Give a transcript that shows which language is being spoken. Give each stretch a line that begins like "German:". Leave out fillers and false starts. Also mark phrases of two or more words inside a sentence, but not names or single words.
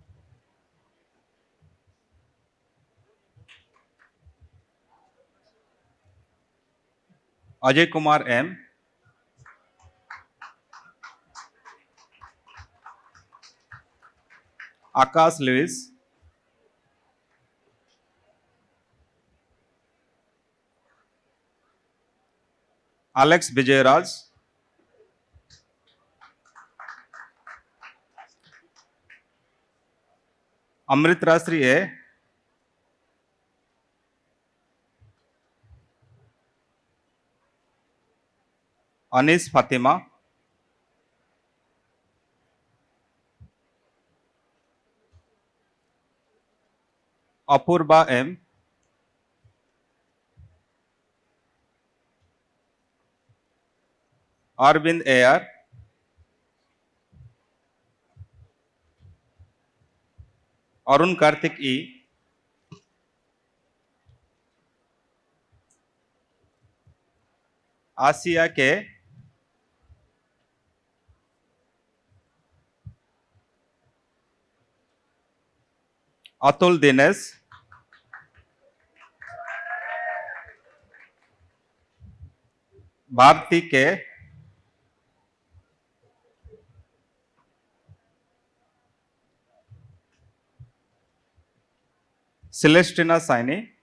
English: Ajay Kumar M, Akash Lewis, Alex Vijayaraj, Amrit Rasri A, Anis Fatima, Apurba M, Arvind AR, Arun Karthik E, Asia K, Atul Dinesh, Bharti K, Celestina Saini,